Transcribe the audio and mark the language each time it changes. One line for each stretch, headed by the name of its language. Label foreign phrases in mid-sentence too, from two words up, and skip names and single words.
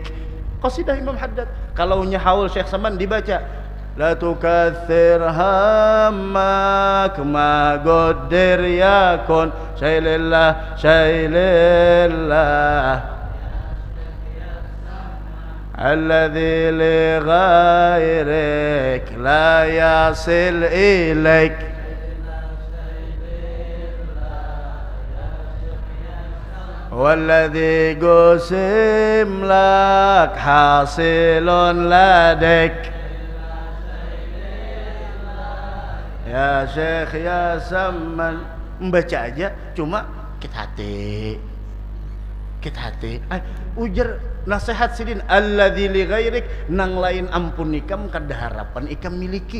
Banjar: Qasidah Imam Haddad. Kalau nyahaul Syekh Saman dibaca,
Arabic: لا تكاثر همك ما قدر يكون شيئا لله شيئا لله الذي لغيرك لا يصل إليك والذي قسم لك حاصل لديك يا شيخ يا سمان.
Banjar: Membaca aja cuma kita hati ujar nasihat sidin
Arabic: الذي لغيرك
Banjar: nang lain ampun ikam kada harapan ikam miliki.